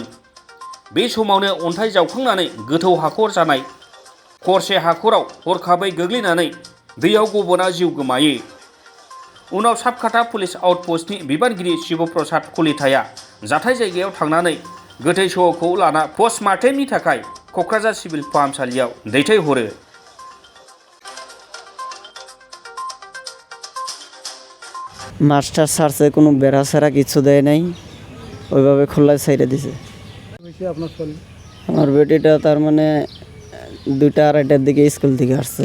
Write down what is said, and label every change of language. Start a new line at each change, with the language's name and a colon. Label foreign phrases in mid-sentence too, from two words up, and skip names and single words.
Bodo: बे समावनो अन्थाइ जावखांनानै गोथौ हाखर जानाय खरसे हाखराव हरखाबै गोग्लैनानै दैयाव गब'ना जिउ गोमायो। उनाव साबकाटा पुलिस आउटपस्टनि बिबानगिरि शिव प्रसाद कलिताया जाथाय जायगायाव थांनानै गोथै सहखौ लाना पस्टमार्टेमनि थाखाय क'क्राझार सिभिल फाहामसालियाव दैथायहरो।
Bangla: মাস্টার ছাড়ছে, কোনো বেড়া ছাড়া কিছু দেয় নাই, ওইভাবে খোলায় ছাইড়ে দিছে। আমার বেটিটা তার মানে 2টা 2:30টার দিকে স্কুল থেকে আসছে।